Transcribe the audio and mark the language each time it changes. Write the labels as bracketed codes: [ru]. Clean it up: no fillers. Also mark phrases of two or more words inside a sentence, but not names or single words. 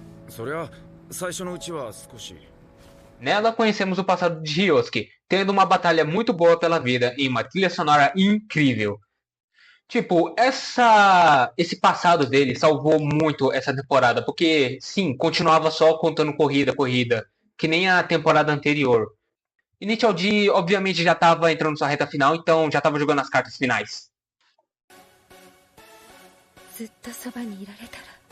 [ja] そりゃ最初のうちは少し。 [pt] Nela conhecemos o passado de Ryosuke, tendo uma batalha muito boa pela vida e uma trilha sonora incrível. Tipo, esse passado dele salvou muito essa temporada, porque sim, continuava só contando corrida, que nem a temporada anterior. Initial D, obviamente, já estava entrando sua reta final, então já estava jogando as cartas finais. [ja] ずっとそばにいられたら。